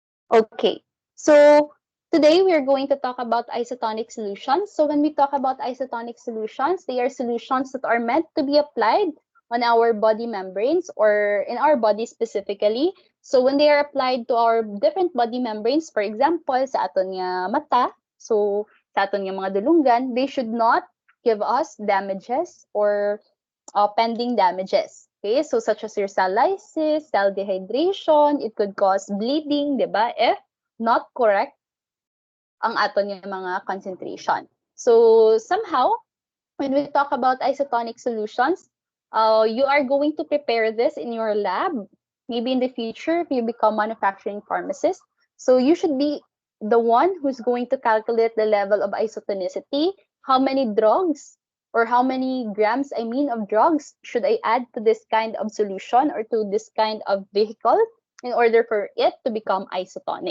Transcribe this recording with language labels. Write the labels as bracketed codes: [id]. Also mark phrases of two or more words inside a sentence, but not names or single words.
[en] Okay, so today we are going to talk about isotonic solutions. So when we talk about isotonic solutions, they are solutions that are meant to be applied on our body membranes or in our body specifically. So when they are applied to our different body membranes, for example, [hil] sa aton nga mata, so sa aton nga mga dulungan, [en] they should not give us damages or pending damages. Okay, so such as your cell lysis, cell dehydration, it could cause bleeding, [tl] di ba? [en] If not correct [hil] ang aton yung mga [en] concentration. So somehow, when we talk about isotonic solutions, you are going to prepare this in your lab. Maybe in the future, if you become manufacturing pharmacist, so you should be the one who's going to calculate the level of isotonicity, how many drugs or how many grams, I mean, of drugs should I add to this kind of solution or to this kind of vehicle in order for it to become isotonic.